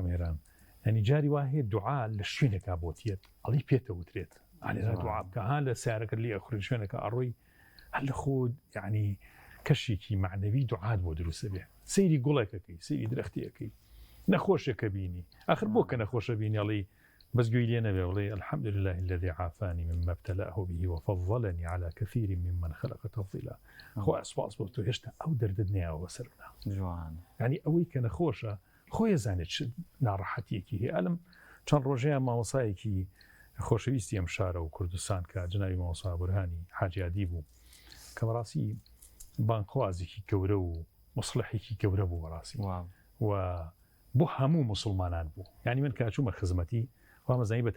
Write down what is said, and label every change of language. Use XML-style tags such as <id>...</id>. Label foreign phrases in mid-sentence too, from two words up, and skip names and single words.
<ckb>مێران ینی جاری وا هەیە دوعا لە شوێنێکا بۆتیت ئەڵی پێتەوترێت ئالێرا دوعا بکە ها لە سیارەکە لێ ئەخورێن شوێنەکە ئەڕۆی هەر لە خۆت یعنی کەشێکی معنەوی دوعات بۆ دروستە بێ سەیری گوڵێکەکەی سەیری درەختیەکەی نەخۆشێکە بینی آخر بۆ کە نەخۆشە بینی ئەڵی بس گوێی لێ نەبێ بڵێ</ckb> <ar>الحمد لله الذي عافاني مما ابتلاه به وفضلني على كثير ممن خلق تفضيلا</ar> <ckb>خۆ ئەسپاس بۆ تۆ هێشتا ئەو دەردت نێیاوە بەسەر بنا ینی ئەوەی کە نەخۆشە خۆی زانێت ناڕەحەتیەکی هەیە ئەلم چەند ڕۆژەیە مامۆسایەکی خۆشەویستی ئەم شارە و کوردستان کە جناوی مامۆسا بورهانی حاجی عادی بوو کە بەڕاستی بانخوازێکی گەورە و مصلحێکی گەورە بوو بەڕاستی و بۆ هەموو مسلمانان بوو یعنی من کاچوومە خزمەتی مەزانی بە</ckb>